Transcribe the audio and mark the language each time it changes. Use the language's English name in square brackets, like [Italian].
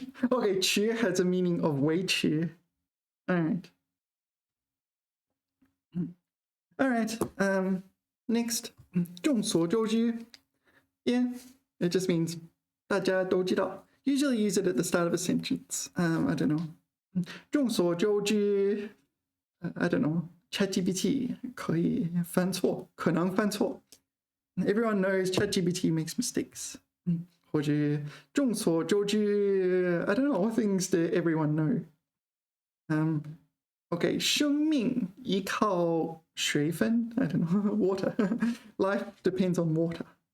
[English] Okay, 持 has a meaning of 维持. All right. Next. 众所周知 Yeah, it just means [Chinese] 大家都知道. [English] Usually use it at the start of a sentence. I don't know. 众所周知, I don't know. [Chinese] ChatGPT 可以犯错，可能犯错. [English] Everyone knows ChatGPT makes mistakes. [Chinese] 或者众所周知, [English] I don't know, what things do everyone know? Okay, [Chinese] 生命依靠水分, [English] I don't know, water. Life depends on water.